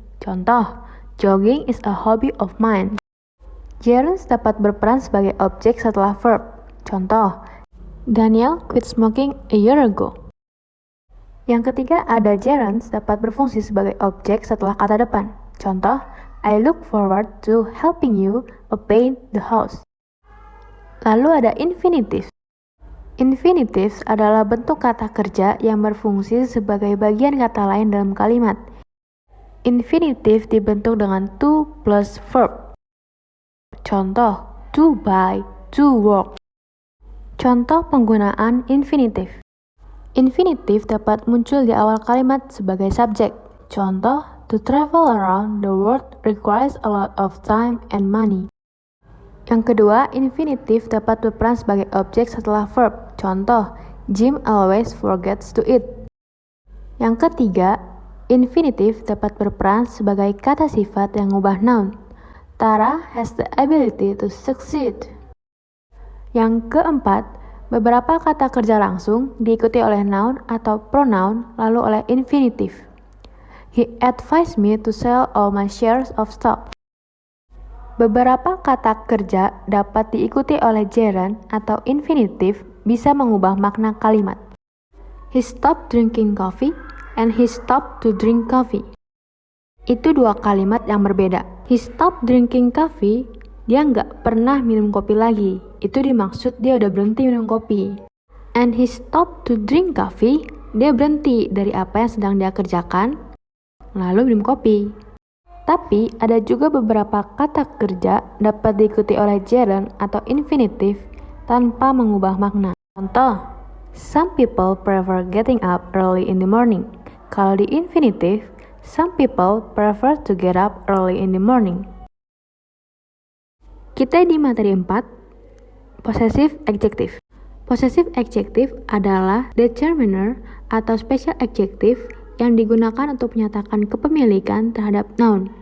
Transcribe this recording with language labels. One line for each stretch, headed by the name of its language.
Indonesian: Contoh,
English: jogging is a hobby of mine.
Indonesian: Gerund dapat berperan sebagai objek setelah verb. Contoh,
English: Daniel quit smoking a year ago.
Indonesian: Yang ketiga ada gerund dapat berfungsi sebagai objek setelah kata depan. Contoh,
English: I look forward to helping you paint the house.
Indonesian: Lalu ada infinitive. Infinitive adalah bentuk kata kerja yang berfungsi sebagai bagian kata lain dalam kalimat. Infinitive dibentuk dengan to plus verb. Contoh,
English: to buy, to work.
Indonesian: Contoh penggunaan infinitive. Infinitive dapat muncul di awal kalimat sebagai subjek. Contoh,
English: To travel around the world requires a lot of time and money.
Indonesian: Yang kedua, infinitive dapat berperan sebagai objek setelah verb. Contoh,
English: Jim always forgets to eat.
Indonesian: Yang ketiga, infinitive dapat berperan sebagai kata sifat yang mengubah noun.
English: Tara has the ability to succeed.
Indonesian: Yang keempat, beberapa kata kerja langsung diikuti oleh noun atau pronoun lalu oleh infinitive.
English: He advised me to sell all my shares of stock.
Indonesian: Beberapa kata kerja dapat diikuti oleh gerund atau infinitive bisa mengubah makna kalimat.
English: He stopped drinking coffee and he stopped to drink coffee.
Indonesian: Itu dua kalimat yang berbeda.
English: He stopped drinking coffee,
Indonesian: dia nggak pernah minum kopi lagi. Itu dimaksud dia udah berhenti minum kopi.
English: And he stopped to drink coffee,
Indonesian: dia berhenti dari apa yang sedang dia kerjakan, lalu minum kopi. Tapi ada juga beberapa kata kerja dapat diikuti oleh gerund atau infinitive tanpa mengubah makna. Contoh,
English: some people prefer getting up early in the morning.
Indonesian: Kalau di
English: infinitive, some people prefer to get up early in the morning.
Indonesian: Kita di materi 4, possessive adjective. Possessive adjective adalah determiner atau special adjective yang digunakan untuk menyatakan kepemilikan terhadap noun.